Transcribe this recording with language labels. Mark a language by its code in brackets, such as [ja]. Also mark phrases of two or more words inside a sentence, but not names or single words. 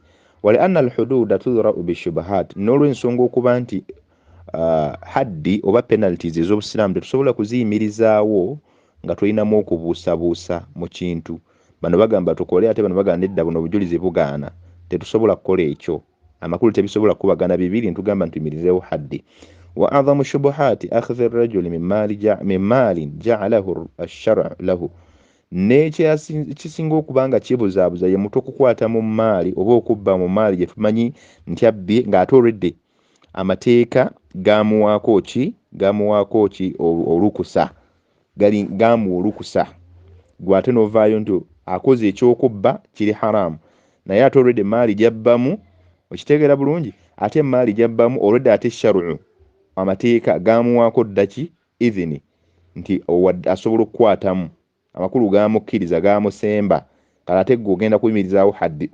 [ar] ولأن الحدود تدرأ بالشبهات, [lg] n'olw'ensonga okuba nti haddi oba penalties ez'obusiraamu tetusobola kuziyimirizaawo nga tulinamu okubuusabuusa mu kintu. Bano bagamba tukole ate bano bagamba nedda, buno obujulizi bugaana, tetusobola kukola ekyo. Amakulu tebisobola kubagana bibiri ntugamba ntuyimirizeewo haddi. [ar] وأعظم الشبهات أخذ الرجل من مال جعله الشرع له, [lg] n'ekisinga okubanga kibuzaabuza ye muto okukwata mu maali oba okubba mu maali gye tumanyi nti abbye ng'ate already amateeka gamuwaako ki olukusa, gamuwa olukusa. Gwe ate n'ovaayo nti akoze ekyokubba kiri haramu, naye ate already maali gyabbamu, okitegeera bulungi, ate maali gyabbamu already ate sharu'u amateeka gamuwaako ddaki idhini nti asobola okukwatamu, amakulu gamukkiriza gamusemba, kale ate gwe kuyimirizaawo haddi.